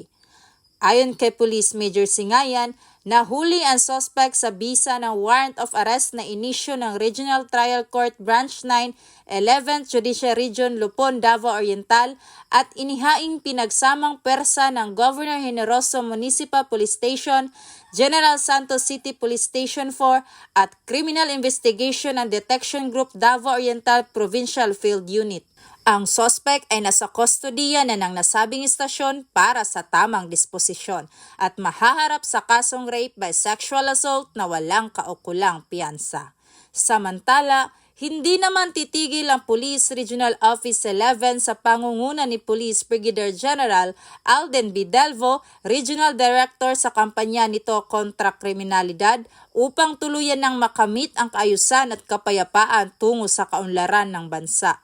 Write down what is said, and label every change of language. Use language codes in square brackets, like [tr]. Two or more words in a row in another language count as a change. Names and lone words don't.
[tl] Ayon kay Police Major Singayan, nahuli ang suspect sa bisa ng [en] warrant of arrest [tl] na inisyu ng Regional Trial Court Branch 9, 11th Judicial Region, Lupon, Davao Oriental at inihaing pinagsamang pwersa ng Governor Generoso Municipal Police Station, General Santos City Police Station 4 at Criminal Investigation and Detection Group Davao Oriental Provincial Field Unit. Ang suspect ay nasa kustodiya na ng nasabing istasyon para sa tamang disposisyon at mahaharap sa kasong [en] rape by sexual assault [tl] na walang kaukulang piyansa. Samantala, hindi naman titigil ang Police Regional Office 11 sa pangunguna ni Police Brigadier General Alden B. Delvo, Regional Director sa kampanya nito kontra kriminalidad upang tuluyan ng makamit ang kaayusan at kapayapaan tungo sa kaunlaran ng bansa.